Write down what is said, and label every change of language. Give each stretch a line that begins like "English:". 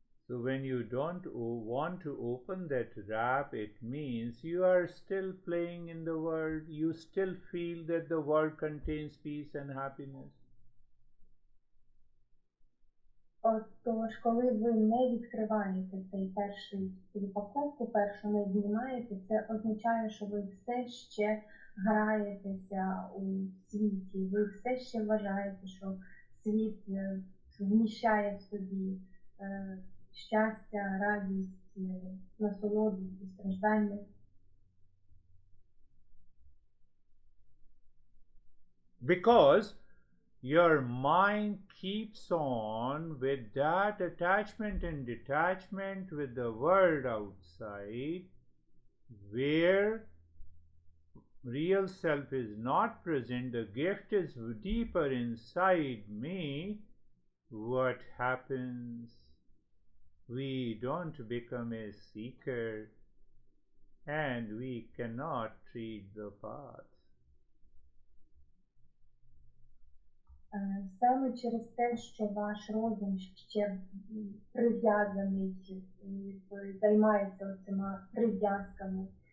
English: So when you don't want to open that wrap, it means you are still playing in the world, you still feel that the world contains peace and happiness.
Ukrainian: Тож, коли ви не відкриваєте цей упаковку, першу не знімаєте, це означає, що ви все ще граєтеся у світі, ви все ще вважаєте, що світ вміщає в собі щастя, радість, насолоду і страждання.
English: Because your mind keeps on with that attachment and detachment with the world outside, where real self is not present, the gift is deeper inside me. What happens? We don't become a seeker, and we cannot treat the path.
Ukrainian: Саме через те, що ваш розум ще прив'язаний і займається цими прив'язками